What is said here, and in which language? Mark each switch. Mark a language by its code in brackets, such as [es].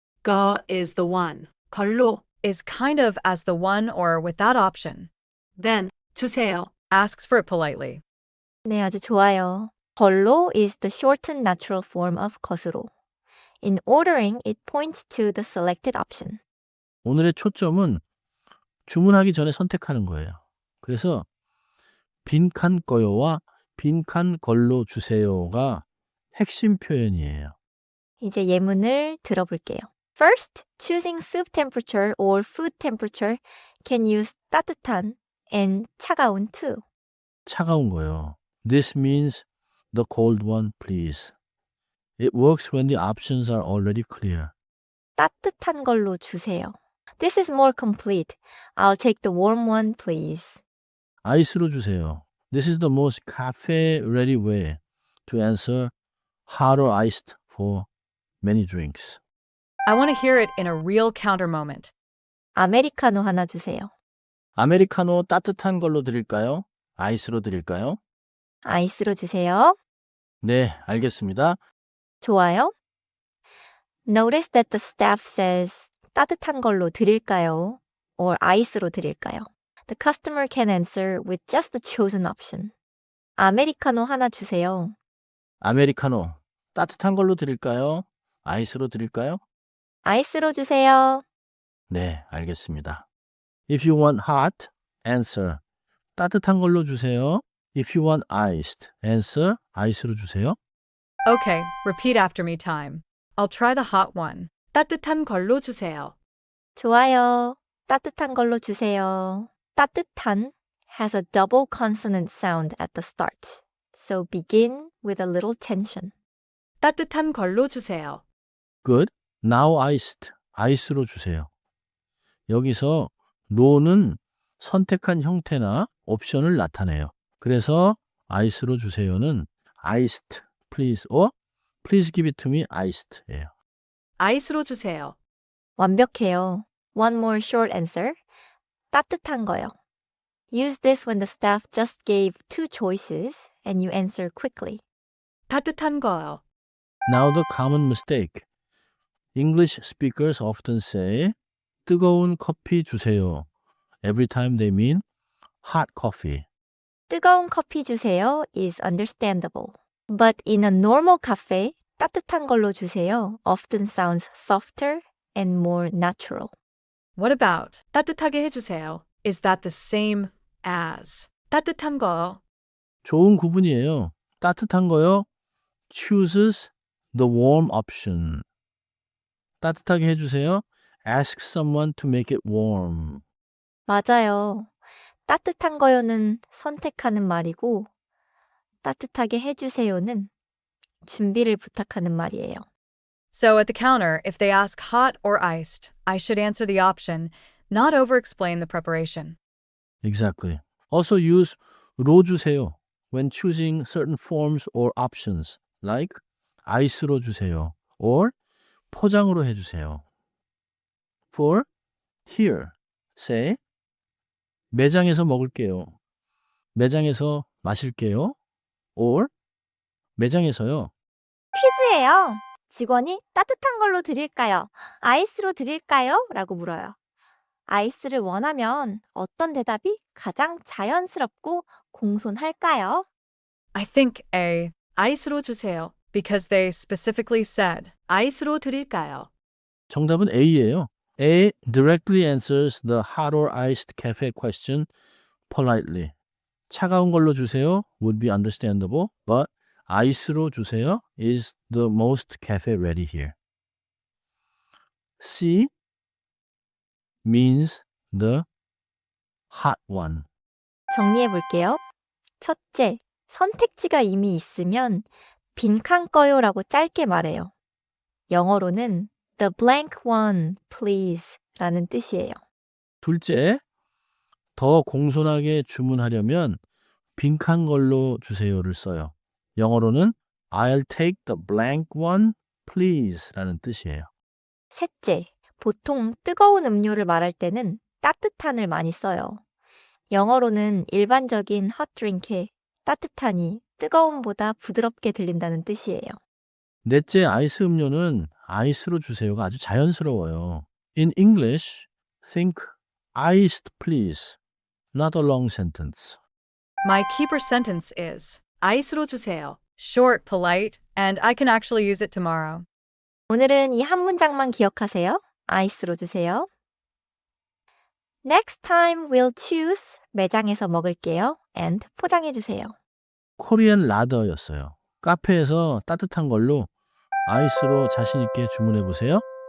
[en] 거 is the one. 걸로. Is kind of as the one or with that option. Then 주세요. Asks for it politely. [ko] 네, 아주 좋아요. [en] 걸로 is the shortened natural form of 것으로. In ordering, it points to the selected option. [ko] 오늘의 초점은 주문하기 전에 선택하는 거예요. 그래서 빈칸 거요와 빈칸 걸로 주세요가 핵심 표현이에요. 이제 예문을 들어볼게요. [en] First, choosing soup temperature or food temperature can use 따뜻한 and 차가운 too. [ko] 차가운 거요. [en] This means the cold one, please. It works when the options are already clear. [ko] 따뜻한 걸로 주세요. [en] This is more complete. I'll take the warm one, please. [ko] 아이스로 주세요. [en] This is the most cafe-ready way to answer hot or iced for many drinks. I want to hear it in a real counter moment. [ko] 아메리카노 하나 주세요. 아메리카노 따뜻한 걸로 드릴까요? 아이스로 드릴까요? 아이스로 주세요. 네, 알겠습니다. 좋아요. [en] Notice that the staff says [ko] 따뜻한 걸로 드릴까요? [en] Or [ko] 아이스로 드릴까요? [en] The customer can answer with just the chosen option. [ko] 아메리카노 하나 주세요. 아메리카노 따뜻한 걸로 드릴까요? 아이스로 드릴까요? 아이스로 주세요. 네, 알겠습니다. [en] If you want hot, answer [ko] 따뜻한 걸로 주세요. [en] If you want iced, answer [ko] 아이스로 주세요. [en] Okay, repeat after me time. I'll try the hot one. [ko] 따뜻한 걸로 주세요. 좋아요. 따뜻한 걸로 주세요. [en] 따뜻한 has a double consonant sound at the start. So begin with a little tension. [ko] 따뜻한 걸로 주세요. [en] Good. Now iced. [ko] 아이스로 주세요. 여기서 no는 선택한 형태나 옵션을 나타내요. 그래서 아이스로 주세요는 [en] iced, please, or please give it to me iced [ko] 예요. 아이스로 주세요. 완벽해요. [en] One more short answer. [ko] 따뜻한 거요. [en] Use this when the staff just gave two choices and you answer quickly. [ko] 따뜻한 거요. [en] Now the common mistake. English speakers often say [ko] 뜨거운 커피 주세요. [en] Every time they mean hot coffee. [ko] 뜨거운 커피 주세요 [en] is understandable. But in a normal cafe, [ko] 따뜻한 걸로 주세요 [en] often sounds softer and more natural. What about [ko] 따뜻하게 해주세요? [en] Is that the same as [ko] 따뜻한 거요? 좋은 구분이에요. 따뜻한 거요. chooses the warm option. 따뜻하게 해주세요. [en] ask someone to make it warm. [ko] 맞아요. 따뜻한 거요는 선택하는 말이고 따뜻하게 해주세요는 준비를 부탁하는 말이에요. [en] So at the counter, if they ask hot or iced, I should answer the option, not over-explain the preparation. Exactly. Also use 로 주세요 when choosing certain forms or options like [ko] 아이스로 주세요 [en] or [ko] 포장으로 해주세요. [en] For here, say [ko] 매장에서 먹을게요. 매장에서 마실게요. or 매장에서요. 퀴즈예요. 직원이 따뜻한 걸로 드릴까요? 아이스로 드릴까요? 라고 물어요. 아이스를 원하면 어떤 대답이 가장 자연스럽고 공손할까요? [en] I think A. [ko] 아이스로 주세요. [en] Because they specifically said, [ko] 아이스로 드릴까요? 정답은 A예요. [en] A directly answers the hot or iced cafe question politely. [ko] 차가운 걸로 주세요 [en] would be understandable, but [ko] 아이스로 주세요 [en] is the most cafe ready here. C means the hot one. [ko] 정리해 볼게요. 첫째, 선택지가 이미 있으면 빈칸 꺼요라고 짧게 말해요. 영어로는 [en] the blank one, please [ko] 라는 뜻이에요. 둘째, 더 공손하게 주문하려면 빈칸 걸로 주세요를 써요. 영어로는 [en] I'll take the blank one, please [ko] 라는 뜻이에요. 셋째, 보통 뜨거운 음료를 말할 때는 따뜻한을 많이 써요. 영어로는 일반적인 [en] hot drink [ko] 에 따뜻하니 뜨거움보다 부드럽게 들린다는 뜻이에요. 넷째, 아이스 음료는 아이스로 주세요가 아주 자연스러워요. [en] In English, think iced please, not a long sentence. My keeper sentence is, [ko] 아이스로 주세요. [en] Short, polite, and I can actually use it tomorrow. [ko] 오늘은 이 한 문장만 기억하세요. 아이스로 주세요. [en] Next time we'll choose [ko] 매장에서 먹을게요. and 포장해 주세요. 코리안 라더였어요. 카페에서 따뜻한 걸로 아이스로 자신 있게 주문해 보세요.